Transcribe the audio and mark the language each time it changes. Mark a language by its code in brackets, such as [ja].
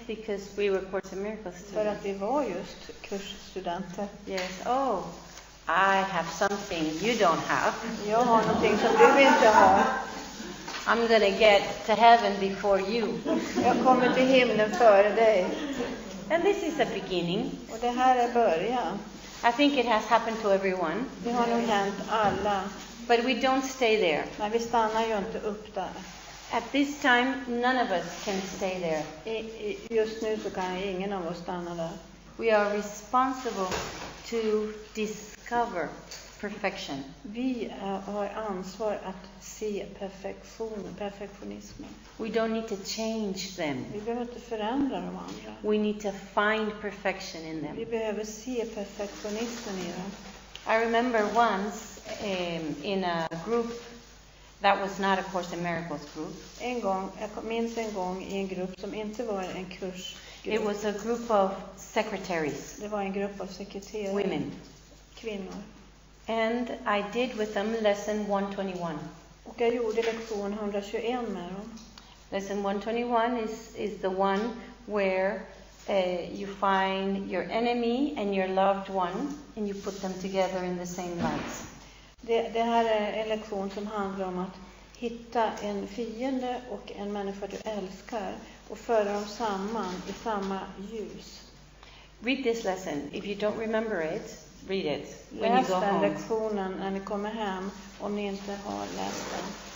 [en] because we were Course in Miracles [sv] För att [en] students. [sv] vi var just kursstudenter. [en] Yes, oh, I have something you don't have. [sv] Jag har någonting som du inte har. [en] I'm going to get to heaven before you. [sv] Jag kommer till himlen före dig. [en] And this is the beginning. [sv] Och det här är början. [en] I think it has happened to everyone. [sv] Det har nog hänt alla. [en] But we don't stay there. [sv] Men vi stannar ju inte upp där. [en] At this time, none of us can stay there. [sv] Just nu så kan ingen av oss stanna där. [en] We are responsible to discover perfection. [sv] Vi har ansvar att se perfektionismen. [en] We don't need to change them. [sv] Vi behöver inte förändra de andra. [en] We need to find perfection in them. [sv] Vi behöver se perfektionismen i dem. [en] I remember once in a group that was not a Course in Miracles group. [sv] Jag minns en gång i en grupp som inte var en kursgrupp. [en] It was a group of secretaries, [sv] Det var en grupp av sekreterare, [en] women. [sv] kvinnor. [en] And I did with them lesson 121. [sv] Och jag gjorde lektion 121 med dem. [en] Lesson 121 is the one where you find your enemy and your loved one and you put them together in the same light. [sv] Det här är en lektion som handlar om att hitta en fiende och en människa du älskar och föra dem samman i samma ljus. [en] Read this lesson. If you don't remember it, read it when you [sv] Läs [en] go [sv] den [en] home. [sv] lektionen när ni kommer hem om ni inte har läst den.